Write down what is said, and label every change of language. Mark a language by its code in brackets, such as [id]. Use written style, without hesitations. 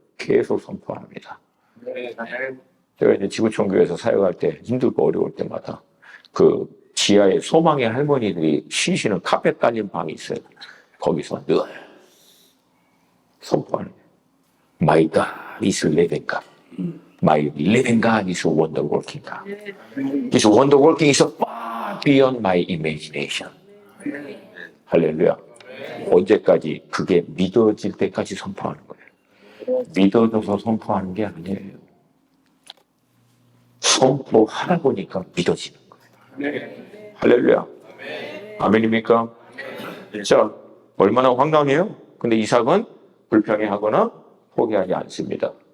[ko] 계속 선포합니다. 제가 이제 지구촌교회에서 사역할 때 힘들고 어려울 때마다 그 지하에 소망의 할머니들이 쉬시는 카펫 깔린 방이 있어요. 거기서 늘 선포하는 거예요. [en] My God is living God. My living God is wonder working God. His wonder working is far beyond my imagination. [ko] 할렐루야. 언제까지? 그게 믿어질 때까지 선포하는 거예요. 믿어져서 선포하는 게 아니에요. 선포하다 보니까 믿어지는 거예요. 할렐루야. 아멘입니까? 자, 얼마나 황당해요? 근데 이삭은 불평해하거나 포기하지 않습니다.